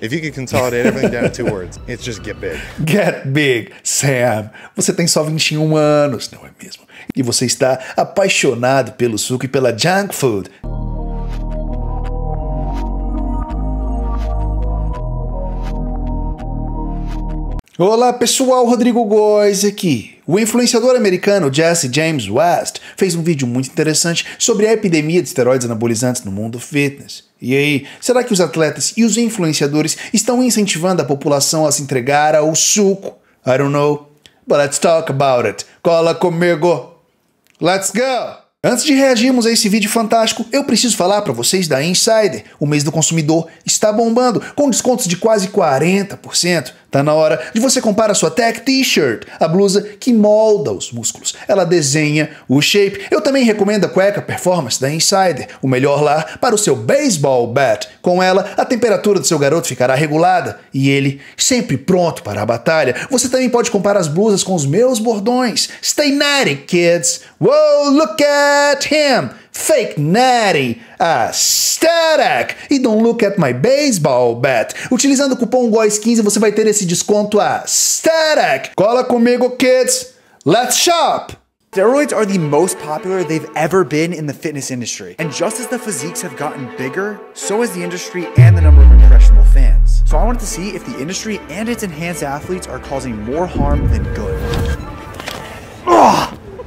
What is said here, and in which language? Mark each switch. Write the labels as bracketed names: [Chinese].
[English] If you could consolidate everything down to 2 words, it's just get big. Get big, Sam. [Portuguese] Você tem só 21 anos, não é mesmo? E você está apaixonado pelo suco e pela junk food. Olá pessoal, Rodrigo Góes aqui. O influenciador americano Jesse James West fez um vídeo muito interessante sobre a epidemia de esteroides anabolizantes no mundo fitness. E aí, será que os atletas e os influenciadores estão incentivando a população a se entregar ao suco? [English] I don't know, but let's talk about it. [Portuguese] Cola comigo. [English] Let's go! [Portuguese] Antes de reagirmos a esse vídeo fantástico, eu preciso falar para vocês da Insider. O mês do consumidor está bombando, com descontos de quase 40%. Tá na hora de você comprar a sua Tech T-shirt, a blusa que molda os músculos. Ela desenha o shape. Eu também recomendo a cueca Performance da Insider, o melhor lá para o seu [English] baseball bat. [Portuguese] Com ela, a temperatura do seu garoto ficará regulada e ele sempre pronto para a batalha. Você também pode comprar as blusas com os meus bordões. [English] Stay natty, kids! Whoa, look at him! Fake natty, aesthetic, e don't look at my baseball bat. [Portuguese] Utilizando o cupom GOES15 você vai ter esse desconto aesthetic. Cola comigo, [English] kids. Let's shop! Steroids are the most popular they've ever been in the fitness industry. And just as the physiques have gotten bigger, so has the industry and the number of impressionable fans. So I wanted to see if the industry and its enhanced athletes are causing more harm than good. Ugh!